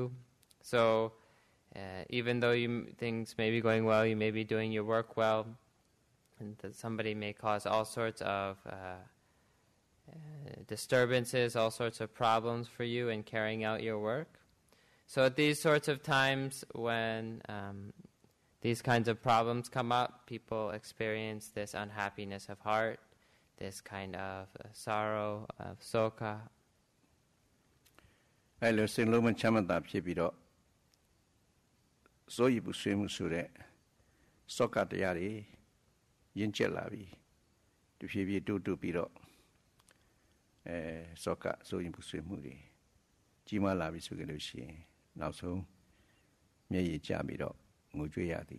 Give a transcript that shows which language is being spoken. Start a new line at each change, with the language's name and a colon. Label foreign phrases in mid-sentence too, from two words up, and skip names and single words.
English: So even though things may be going well, you may be doing your work well, and that somebody may cause all sorts of disturbances, all sorts of problems for you in carrying out your work. So at these sorts of times when these kinds of problems come up, people experience this unhappiness of heart, this kind of sorrow, of soka.
Burmese: အဲ့လိုစိတ်လုံးမချမ်းသာဖြစ်ပြီးတော့စိုးရိမ်ပူဆွေးမှုဆိုတဲ့စောကတရားတွေရင့်ကျက်လာပြီးတဖြည်းဖြည်းတိုးပြီးတော့စောကစိုးရိမ်ပူဆွေးမှုတွေကြီးမားလာပြီးဆိုကြလို့ရှိရင်နောက်ဆုံးမျက်ရည်ကျပြီးတော့ငိုကြွေးရသည့်အ